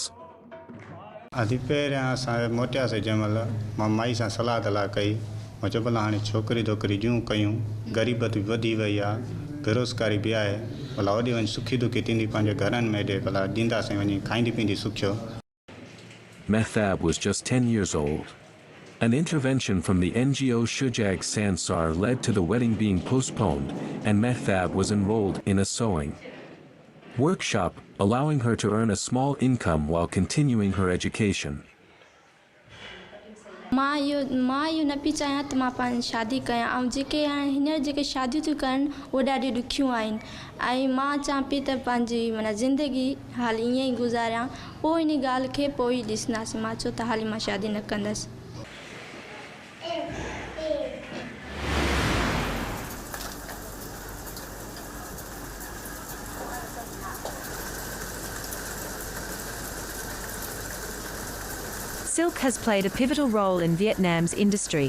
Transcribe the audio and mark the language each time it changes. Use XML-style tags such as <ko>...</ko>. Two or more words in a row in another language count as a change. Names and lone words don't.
<sd>अधिपेरियां असां मोटिया से जंहिंमहिल मां माई सां सलाह दलाह कई मां चयो भला हाणे छोकिरी छोकिरी जूं कयूं ग़रीबत बि वधी वई आहे बेरोज़गारी बि आहे भला होॾे वञी सुखी दुखी थींदी पंहिंजे घरनि में हेॾे भला ॾींदासीं वञी खाईंदी पींदी सुखियो।</sd> <en>Mehtab was just 10 years old. An intervention from the NGO Shujag Sansar led to the wedding being postponed, and Mehtab was enrolled in a sewing workshop, allowing her to earn a small income while continuing her education.</en> <sd>मां इहो न पई चाहियां त मां पंहिंजी शादी कयां ऐं जेके हाणे हींअर जेके शादियूं थियूं कनि उहे ॾाढी ॾुखियूं आहिनि ऐं मां चाहियां पई त पंहिंजी माना ज़िंदगी हाली ईअं ई गुज़ारियां पोइ इन ॻाल्हि खे पोइ ई ॾिसंदासीं। मां चयो त हाली मां शादी न कंदसि।</sd> <en>Silk has played a pivotal role in Vietnam's industry.</en>